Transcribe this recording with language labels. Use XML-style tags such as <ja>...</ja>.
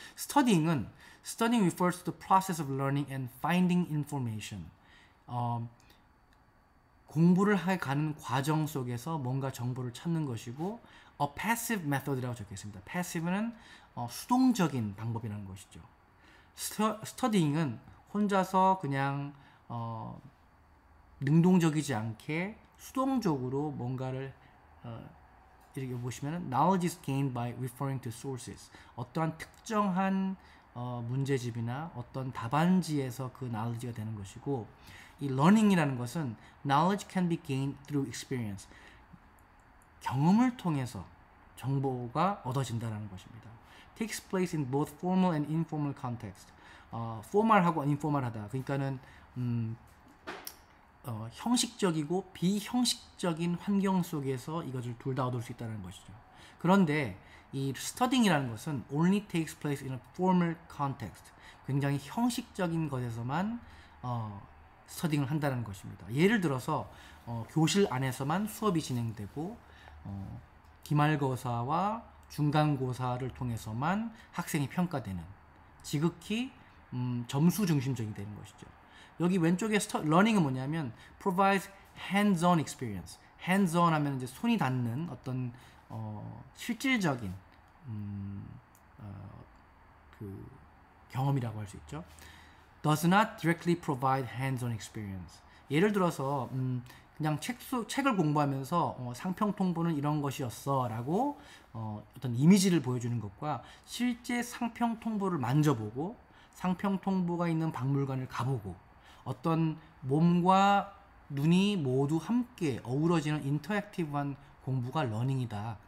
<en>studying refers to the process of learning and finding information.</en> <ko>공부를 해가는 과정 속에서 뭔가 정보를 찾는 것이고,</ko> <en>a passive method</en> <ko>이라고 적혀 있습니다. passive는 수동적인 방법이라는 것이죠. studying은 혼자서 그냥 능동적이지 않게 수동적으로 뭔가를 이렇게 보시면</ko> <en>knowledge is gained by referring to sources.</en> <ko>어떠한 특정한 문제집이나 어떤 답안지에서 그 knowledge가 되는 것이고, 이 learning이라는 것은</ko> <en>knowledge can be gained through experience.</en> <ko>경험을 통해서 정보가 얻어진다는 것입니다.</ko> <en>takes place in both formal and informal context.</en> <ko>formal하고 informal하다. 그러니까는 형식적이고 비형식적인 환경 속에서 이것을 둘 다 얻을 수 있다는 것이죠. 그런데 이</ko> <en>studying이라는 것은 only takes place in a formal context.</en> <ko>굉장히 형식적인 것에서만 studying을 한다는 것입니다. 예를 들어서 교실 안에서만 수업이 진행되고 기말고사와 중간고사를 통해서만 학생이 평가되는, 지극히 점수 중심적이 되는 것이죠. 여기 왼쪽에 learning은 뭐냐면</ko> <en>provides hands-on experience.</en> <ko>hands-on 하면 이제 손이 닿는 어떤 실질적인 그 경험이라고 할 수 있죠.</ko> <en>does not directly provide hands-on experience.</en> <ko>예를 들어서 그냥 책을 공부하면서 상평통보는 이런 것이었어 라고 어떤 이미지를 보여주는 것과 실제 상평통보를 만져보고 상평통보가 있는 박물관을 가보고 어떤 몸과 눈이 모두 함께 어우러지는 인터랙티브한 공부가 러닝이다.</ko>